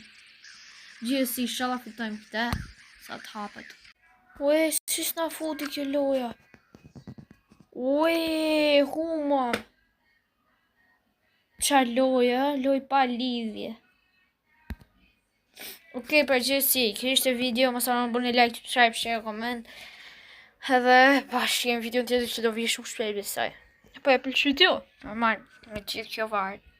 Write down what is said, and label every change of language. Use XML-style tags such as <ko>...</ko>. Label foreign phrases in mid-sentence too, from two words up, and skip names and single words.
<sq>Gjithësi, shala fitojmë këte, sa të hapet. Ue, si s'na futi kjo loja. Ue, huma. Qa loja, loj pa lidhje. Okej, për gjithësi, kjo ishte video, mos harroni bëni like, subscribe, share, comment. Edhe bashkë jem video tjetër që do vi shumë shpejt besoj. Po e pëlqyet ju? Normal, me gjithë kjo varet.</sq>